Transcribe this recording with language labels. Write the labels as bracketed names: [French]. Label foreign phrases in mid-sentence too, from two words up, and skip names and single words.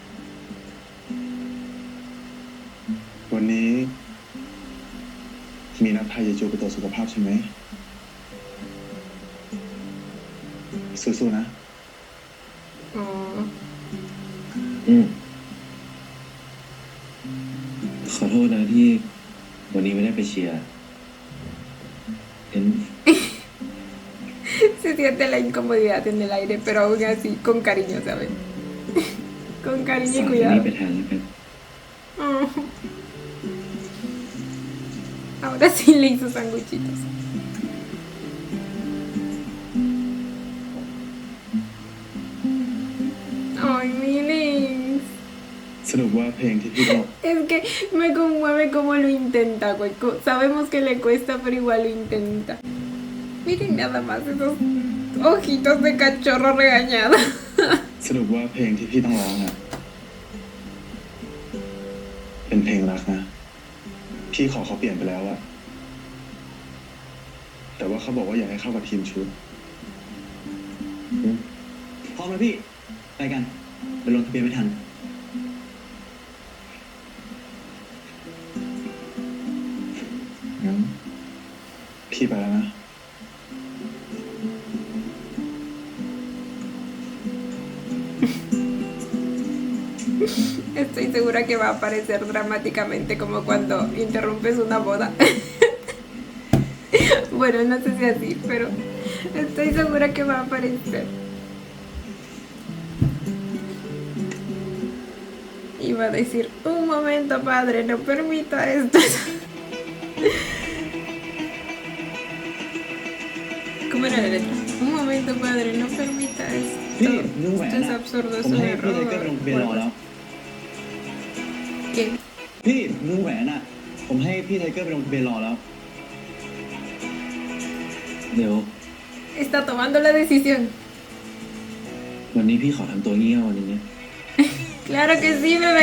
[Thai] วันนี้ มีนัดพายายจูไปตรวจสุขภาพใช่ไหมสู้ๆนะ Oh. ขอโทษนะที่วันนี้ไม่ได้ไปเชียร์เห็น [Spanish] Se siente la incomodidad en el aire, pero aún así con cariño, ¿saben? Con cariño [Thai] ฝาก [Spanish] y [Thai] ที่นี่ [Spanish] cuidado. [Thai] ไปแทนแล้วกัน Oh. [Spanish] Ahora sí le hizo sanguchitos. Ay, Milings. [Thai] สรุปว่าเพลงที่พี่บอก [Spanish] Es que me conmueve como lo intenta, güey. Sabemos que le cuesta, pero igual lo intenta. Miren nada más esos ojitos de cachorro regañado. [Thai] สรุปว่าเพลงที่พี่ต้องร้องอ่ะ เป็นเพลงรักนะ พี่ขอเขาเปลี่ยนไปแล้วอะแต่ว่าเขาบอกว่าอยากให้เข้ากับทีมชุด พร้อมแล้วพี่ ไปกัน ไปลงทะเบียนไม่ทัน งั้น พี่ไปแล้วนะ [Spanish] Estoy segura que va a aparecer dramáticamente como cuando interrumpes una boda. Bueno, no sé si así, pero estoy segura que va a aparecer. Y va a decir, un momento padre, no permita esto. ¿Cómo era la letra? Un momento padre, no permita esto. [Thai] พี่นึกแหวน [Spanish] Esto es [Thai] อะ [Spanish] absurdo, [Thai] ผม [Spanish] es un [Thai] ให้พี่ไท [Spanish] error. [Thai] เกอร์ไปลงทะเบียนรอแล้ว [Spanish] ¿Qué? [Thai] พี่นึกแหวนอะผมให้พี่ไทเกอร์ไปลงทะเบียนรอแล้ว เดี๋ยว [Spanish] Está tomando la decisión. [Thai] วันนี้พี่ขอทำตัวเงี้ยวันนี้นะ [Spanish] Claro que sí, bebé.